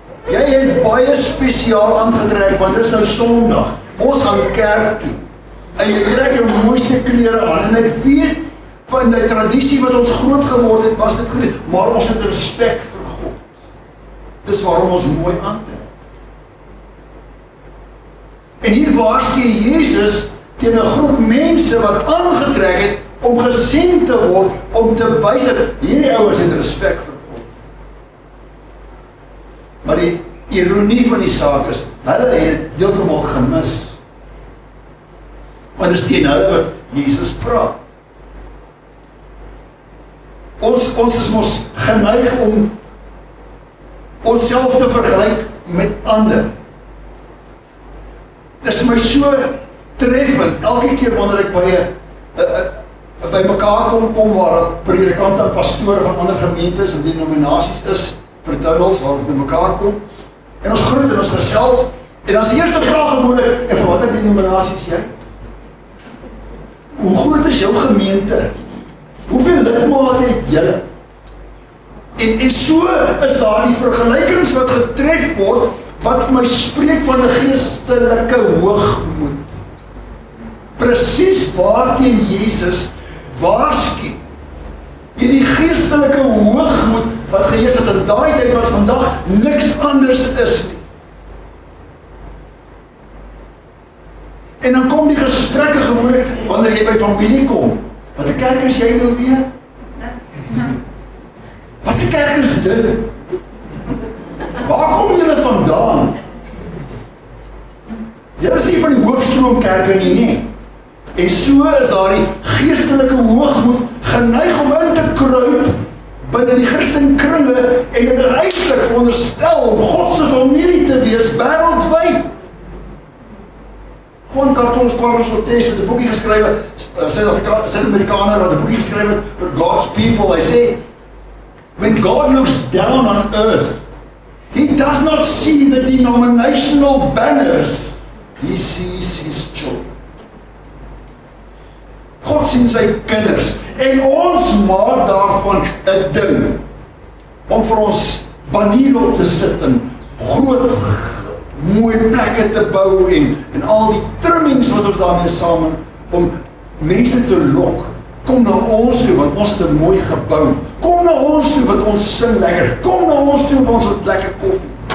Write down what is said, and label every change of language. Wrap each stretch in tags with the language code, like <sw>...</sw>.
<af>Jy het baie spesiaal aangetrek want dit is nou Sondag. Ons gaan kerk toe. En jy trek jou mooiste klere aan en ek weet van die tradisie wat ons groot geword het, was dit groot, maar ons het respek vir God. Dis waarom ons mooi aantrek. En hier waarsku Jesus teen 'n groep mense wat aangetrek het om gesien te word, om te wys dat hierdie ouers het respek vir God. Maar die ironie van die saak is, hulle het dit heeltemal gemis. Want dit is teen hulle wat Jesus praat. Ons is mos geneig om onsself te vergelyk met ander. Dit is my so treffend, elke keer wanneer ek by mekaar kom waar predikante en pastore van ander gemeentes en denominasies is, vertuigels waar ons by mekaar kom, en ons groet en ons gesels, en dan is die eerste vraag gewoonlik, en van watter denominasies jy? Hoe groot is jou gemeente? Hoeveel lidmate het julle? En so is daar die vergelykings wat getref word, wat vir my spreek van 'n geestelike hoogmoed. Presies waarteen Jesus waarsku. Hierdie geestelike hoogmoed wat geheers het in daai tyd wat vandag niks anders is nie. En dan kom die gesprekke gewoonlik wanneer jy by familie kom. Wat 'n kerk is jy nou weer? Wat 'n kerk is dit? Waar kom julle vandaan? Julle is nie van die Hoofstroomkerke nie. En so is daar die geestelike hoogmoed geneig om in te kruip binne die Christenkringe en dit eintlik veronderstel om God se familie te wees wêreldwyd. Juan Carlos Cortés het 'n boekie geskrywe, Suid-Amerikaner wat 'n boekie geskrywe het vir</af> <en>God's people. Hy sê, when God looks down on earth, He does not see the denominational banners, He sees His children.</en> <af>God sien sy kinders en ons maak daarvan 'n ding om vir ons banier op te sit en groot mooi plekke te bou en al die trimmings wat ons daarmee saam om mense te lok. Kom na ons toe want ons het 'n mooi gebou. Kom na ons toe want ons sing lekker. Kom na ons toe want ons het lekker koffie.</af>